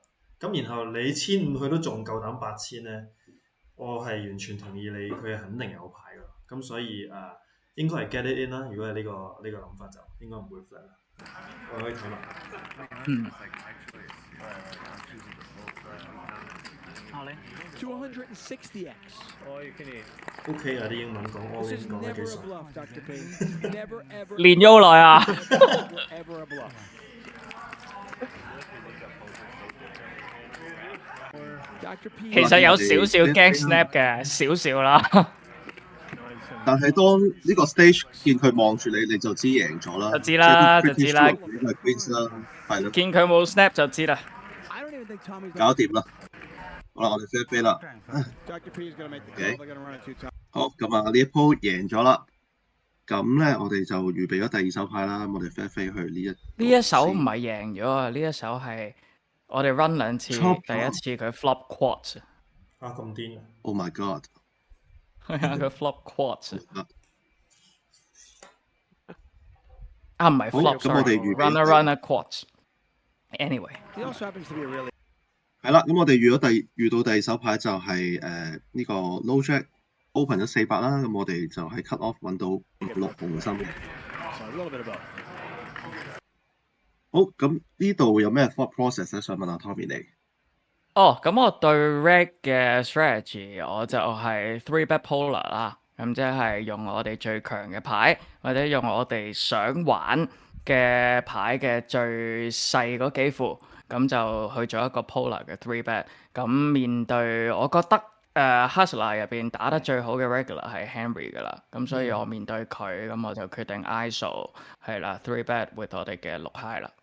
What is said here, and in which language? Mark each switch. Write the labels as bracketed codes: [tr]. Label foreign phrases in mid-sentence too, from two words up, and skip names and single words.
[yue] 咁然後你1500佢都仲夠膽8000咧，我係完全同意你，佢係肯定有牌噶。咁所以應該係 [en] get it in [yue] 啦。如果係呢個諗法就應該唔會 flat 啦。我可以睇埋。 260x. OK 啊，啲英文講 all [en] This in is [yue] 講得 [en] never [yue] 幾 [en] a [yue] 爽。 [en] bluff, Dr. P. Never, ever. [yue] 練咗好耐啊！ [en] Ever a bluff. [yue] 其實有少少 [en] gang snap [yue] 嘅，少少啦。但係當呢個 stage 見佢望住你，你就知贏咗啦。就知啦，即係啲 [en] pretty sure [yue] 呢個係 Queens 啦，係咯。見佢冇 snap 就知啦。搞掂啦！好啦，我哋飛啦。好，咁啊，呢一鋪贏咗啦。咁咧，我哋就預備咗第二手牌啦。我哋飛去呢一手唔係贏咗啊！呢一手係我哋 run 2次，第一次佢 [en] flop quads。 [yue] 咁癲啊 [en] ！Oh my god！ [yue] 係啊，佢 [en] flop quads。 [yue] 唔係 flop，咁我哋預備 [en] runner quads。Anyway。 [yue] 係啦，咁我哋遇到第二手牌就係呢個 [en] low jack open [yue] 咗400啦，咁我哋就係 [en] cut off [yue] 揾到6紅心嘅。好，咁呢度有咩 [en] thought process [yue] 咧？想問下 Tommy 你。咁我對 Reg 嘅 strategy 我就係 [en] three bet polar [yue] 啦，咁即係用我哋最強嘅牌，或者用我哋想玩嘅牌嘅最細嗰幾副，咁就去做一個 polar 嘅 [en] three bet。 [yue] 咁面對我覺得Hustler 入邊打得最好嘅 regular 係 Henry 噶啦，咁所以我面對佢，咁我就決定 ISO 係啦 [en] three bet with [yue] 我哋嘅6 high 啦。